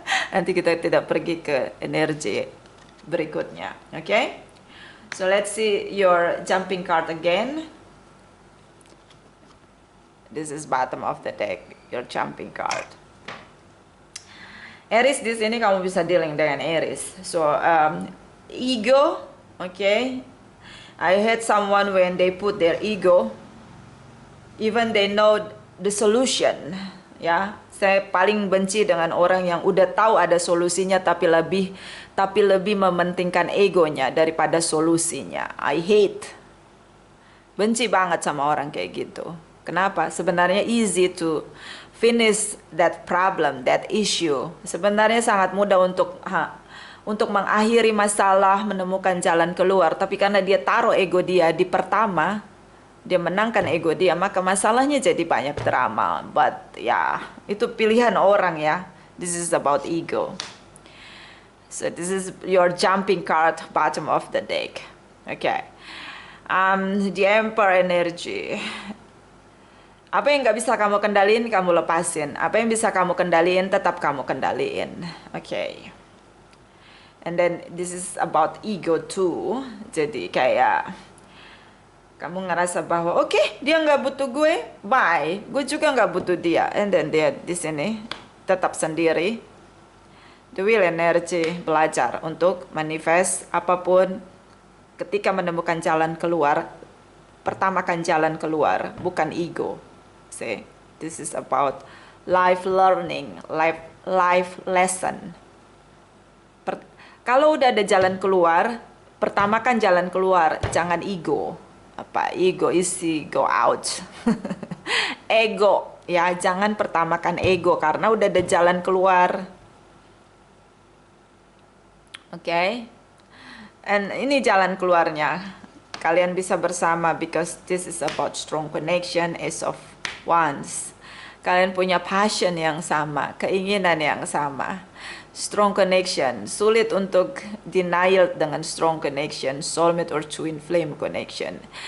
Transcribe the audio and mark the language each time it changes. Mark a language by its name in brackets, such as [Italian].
[Indonesian] Nanti kita tidak pergi ke energi berikutnya. Okay? [English] So let's see your jumping card again. This is bottom of the deck, your jumping card. [Indonesian] Aries, di sini kamu bisa dealing dengan Aries. [English] So ego, okay. I hate someone when they put their ego, even they know the solution. [Indonesian] Ya, saya paling benci dengan orang yang udah tahu ada solusinya tapi lebih mementingkan egonya daripada solusinya. [English] I hate. [Indonesian] Benci banget sama orang kayak gitu. Kenapa? Sebenarnya [English] easy to finish that problem, that issue. [Indonesian] Sebenarnya sangat mudah untuk mengakhiri masalah, menemukan jalan keluar. Tapi karena dia taruh ego dia di pertama, dia menangkan ego dia, maka masalahnya jadi banyak drama. [English] But ya, [Indonesian] itu pilihan orang ya. [English] This is about ego. So this is your jumping card, bottom of the deck. Okay. The Emperor energy. [Indonesian] Apa yang nggak bisa kamu kendaliin, kamu lepasin. Apa yang bisa kamu kendaliin, tetap kamu kendaliin. Okay. [English] And then this is about ego too. [Indonesian] Jadi kayak kamu ngerasa bahwa oke, dia nggak butuh gue, bye. Gue juga nggak butuh dia. And then dia di sini tetap sendiri. The Wheel energy, belajar untuk manifest apapun. Ketika menemukan jalan keluar, pertamakan jalan keluar, bukan ego. [English] See, this is about life learning, life lesson. [Indonesian] Kalau udah ada jalan keluar, pertamakan jalan keluar, jangan ego. Ego isi go out. Ego, ya jangan pertamakan ego karena udah ada jalan keluar. Okay? And ini jalan keluarnya. Kalian bisa bersama [English] because this is about strong connection, [Indonesian] Ace of Wands. Kalian punya passion yang sama, keinginan yang sama. [English] Strong connection, [Indonesian] sulit untuk denial dengan [English] strong connection, soulmate or twin flame connection.